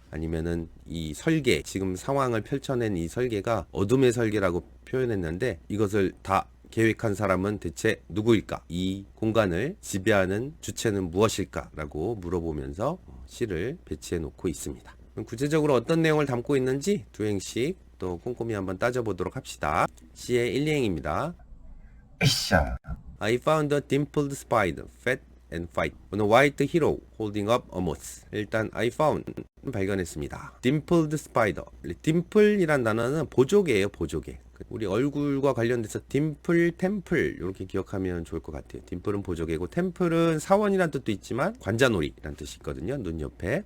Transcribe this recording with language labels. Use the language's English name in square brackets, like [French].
[Korean] 아니면은 이 설계, 지금 상황을 펼쳐낸 이 설계가 어둠의 설계라고 표현했는데, 이것을 다 계획한 사람은 대체 누구일까? 이 공간을 지배하는 주체는 무엇일까? 라고 물어보면서 시를 배치해 놓고 있습니다. 그럼 구체적으로 어떤 내용을 담고 있는지 두 행씩 또 꼼꼼히 한번 따져보도록 합시다. 시의 1, 2행입니다. 에쌰. [English] I found a dimpled spider, fat and white, on a white hero holding up a moth. [Korean] 일단 [English] I found, [Korean] 발견했습니다. [English] dimpled spider. [Korean] 디임플이란 단어는 보조개예요, 보조개. 우리 얼굴과 관련돼서 딤플, 템플 이렇게 기억하면 좋을 것 같아요. 딤플은 보조개고, 템플은 사원이란 뜻도 있지만 관자놀이란 뜻이 있거든요. 눈 옆에.